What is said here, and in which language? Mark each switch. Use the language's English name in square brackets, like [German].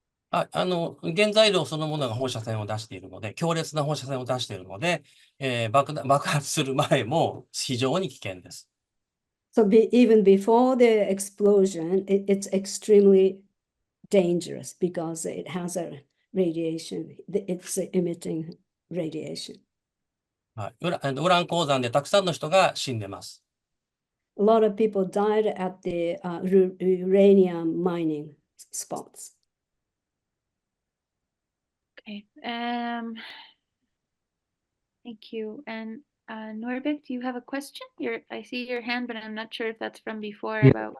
[Japanese] 原材料そのものが放射線を出しているので、強烈な放射線を出しているので、爆発する前も非常に危険です。 [English] So even before the explosion, it's extremely dangerous because it has a radiation. It's emitting radiation. [Japanese] はい、ウラン鉱山でたくさんの人が死んでます。 [English] A lot of people died at the uranium mining spots. Okay. Thank you. And Norbert, do you have a question? I see your hand, but I'm not sure if that's from before about